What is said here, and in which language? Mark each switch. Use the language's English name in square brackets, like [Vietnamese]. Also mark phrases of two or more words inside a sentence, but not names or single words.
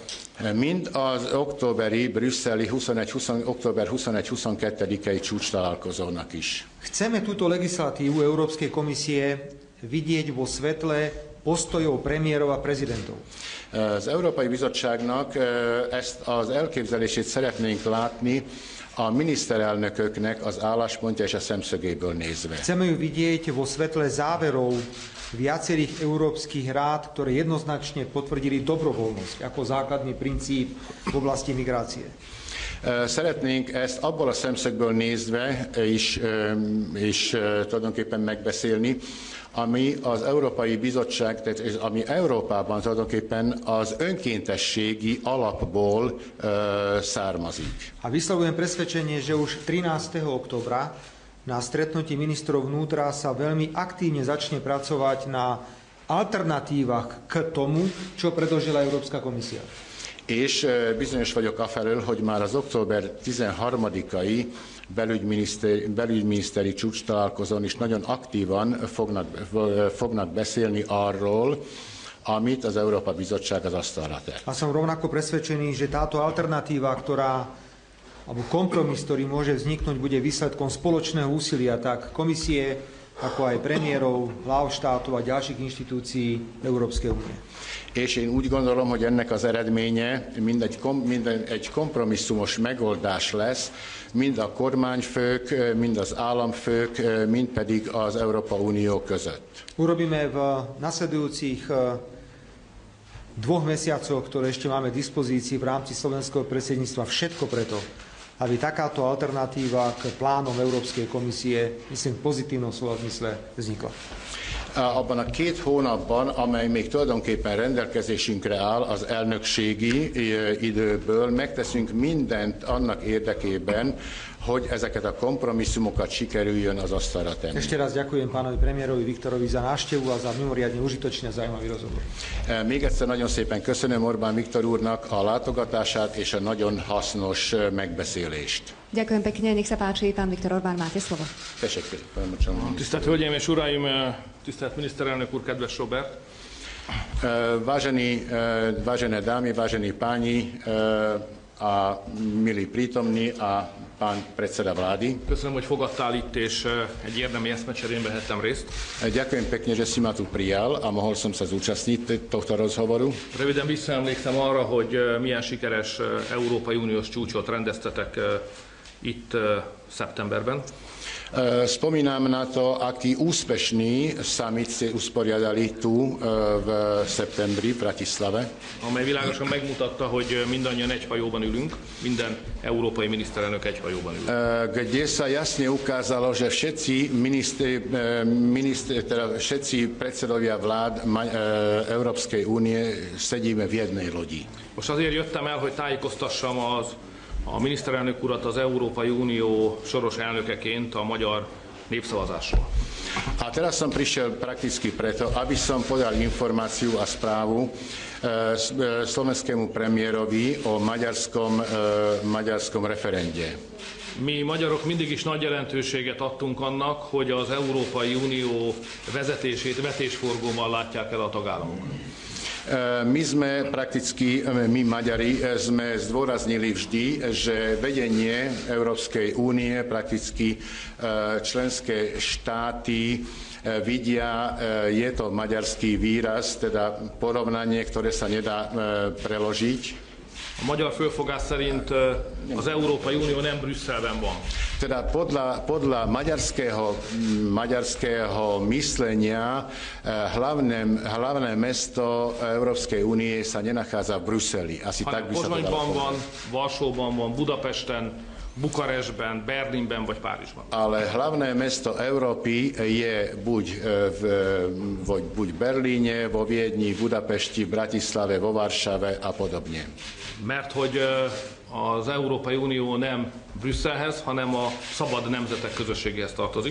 [Hungarian] Mind az októberi brüsszeli október 21-22-i csúcs találkozónak is. [Slovak] Chceme túto legislatívu Európskej komisie vidieť vo svetle postojov premiérov a prezidentov. [Hungarian] Az Európai Bizottságnak ezt az elképzelését szeretnénk látni a miniszterelnököknek az álláspontja és a szemszögéből nézve. [Slovak] Chceme ju vidieť vo svetle záverov viacerých európskych rád, ktoré jednoznačne potvrdili dobrovoľnosť ako základný princíp v oblasti migrácie. [Hungarian] Szeretnénk ezt abból a szemszögből nézve is tulajdonképpen megbeszélni, ami az Európai Bizottság, tehát ami Európában tulajdonképpen az önkéntességi alapból származik. [Slovak] A vyslovujem presvedčenie, že už 13. októbra na stretnutí ministrov vnútra sa veľmi aktívne začne pracovať na alternatívach k tomu, čo predložila Európska komisia. [Hungarian] És bizonyos vagyok afelől, hogy már az október 13-ai belügyminiszteri csúcs találkozón is nagyon aktívan fognak beszélni arról, amit az Európa Bizottság az asztalra tett. [Slovak] A som rovnako presvedčený, že táto alternatíva, alebo kompromis, ktorý môže vzniknúť, bude výsledkom spoločného úsilia tak komisie, ako aj premiérov, hlav štátov a ďalších inštitúcií Európskej únie. [Hungarian] És én úgy gondolom, hogy ennek az eredménye egy kompromisszumos megoldás lesz, mind a kormányfők, mind az államfők, mind pedig az Európa Unió között. [Slovak] Urobíme v nasledujúcich 2 mesiacoch, ktoré ešte máme v dispozícii v rámci slovenského predsedníctva, všetko preto, aby takáto alternatíva k plánom Európskej komisie, myslím, v pozitívnom slova zmysle vznikla. [Hungarian] Abban a 2 hónapban, amely még tulajdonképpen rendelkezésünkre áll az elnökségi időből, megteszünk mindent annak érdekében, hogy ezeket a kompromisszumokat sikerüljön az asztalra tenni. [Slovak] Ešte raz ďakujem pánovi premiérovi Viktorovi za návštevu a za mimoriadne užitočný a zaujímavý rozhovor. [Hungarian] Még egyszer nagyon szépen köszönöm Orbán Viktor úrnak a látogatását és a nagyon hasznos megbeszélést. [Slovak] Ďakujem pekne, nech sa páči, pán Viktor Orbán, máte slovo. [Hungarian] Tisztelt Hölgyeim és Uraim, tisztelt miniszterelnök úr, kedves Robert! [Slovak] Vážené dámy, vážení páni, a milí prítomní a pán predseda vlády. [Hungarian] Köszönöm, hogy fogadtál itt, és egy érdemi eszmecserén vehettem részt. [Slovak] Ďakujem pekne, že si ma tu prijal a mohol som sa zúčastniť tohto rozhovoru. [Hungarian] Röviden visszaemlékszem arra, hogy milyen sikeres Európai Uniós csúcsot rendeztetek itt szeptemberben. [Slovak] Spomínam na to, aký úspešný summit ste usporiadali tu v septembri v Bratislave. [Hungarian] Amely világosan megmutatta, hogy mindannyian egy hajóban ülünk, minden európai miniszterelnök egy hajóban ül. [Slovak] Kde sa jasne ukázalo, že všetci predsedovia vlád Európskej únie sedíme v jednej lodi. [Hungarian] Most azért jöttem el, hogy tájékoztassam a miniszterelnök urat az Európai Unió soros elnökeként a magyar népszavazásról. [Slovak] A teraz som prišiel prakticky preto, aby som podal informáciu a správu slovenskému premiérovi o maďarskom referende. [Hungarian] Mi magyarok mindig is nagy jelentőséget adtunk annak, hogy az Európai Unió vezetését vetésforgóban látják el a tagállamok. [Slovak] My Maďari sme zdôraznili vždy, že vedenie Európskej únie, prakticky členské štáty vidia, je to maďarský výraz, teda porovnanie, ktoré sa nedá preložiť. [Hungarian] A magyar fölfogás szerint az Európai Unió nem Brüsszelben van. [Slovak] Teda podľa maďarského myslenia hlavné mesto Európskej únie sa nenachádza v Bruseli. Asi tak by sa to dalo [Hungarian] Pozsonyban van, [Slovak] povedať. [Hungarian] Varsóban van, Budapesten, Bukarestben, Berlinben vagy Párizsban. [Slovak] Ale hlavné mesto Európy je buď v Berlíne, vo Viedni, v Budapešti, v Bratislave, vo Varšave a podobne. [Hungarian] Mert hogy az Európai Unió nem Brüsszelhez, hanem a szabad nemzetek közösségéhez tartozik.